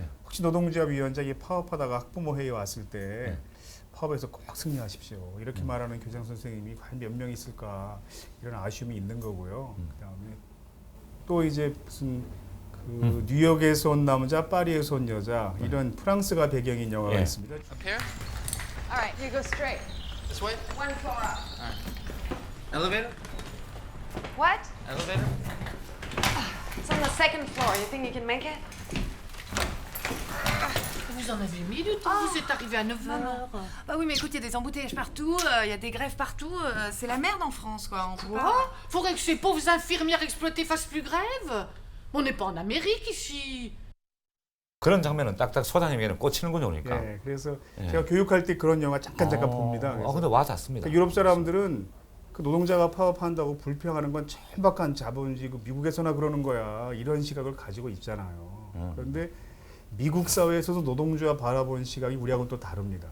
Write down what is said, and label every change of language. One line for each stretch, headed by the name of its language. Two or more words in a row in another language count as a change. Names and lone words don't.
Korean: 혹시 노동조합위원장이 파업하다가 학부모 회의 왔을 때 네. 파업에서 꼭 승리하십시오. 이렇게 말하는 교장 선생님이 과연 몇 명 있을까 이런 아쉬움이 있는 거고요. 그다음에 또 이제 무슨 그 뉴욕에서 온 남자, 파리에서 온 여자 이런 프랑스가 배경인 영화가 예. 있습니다.
English: Up here? All right, you go straight. This way? One floor up. Elevator? What? Elevator? It's on the second floor. You think you can make it?
French: Vous en avez mis du temps, vous êtes arrivé à 9h. Bah oui, mais écoute, il y a des embouteillages partout, il y a des grèves partout. C'est la merde en France, quoi. On peut Quoi? pas... Faudrait que ces pauvres infirmières exploitées fassent plus grève. On n'est pas en Amérique ici.
Korean: 그런 장면은 딱딱 소장님에게는 꽂히는군요, 그러니까. 예, 그래서 예. 제가 교육할 때 그런 영화 잠깐 봅니다. 그래서 근데 와 닿습니다. 그러니까 유럽 사람들은 그 노동자가 파업한다고 불평하는 건 천박한 자본주의고 미국에서나 그러는 거야 이런 시각을 가지고 있잖아요. 그런데 미국 사회에서도 노동조합 바라보는 시각이 우리하고는 또 다릅니다.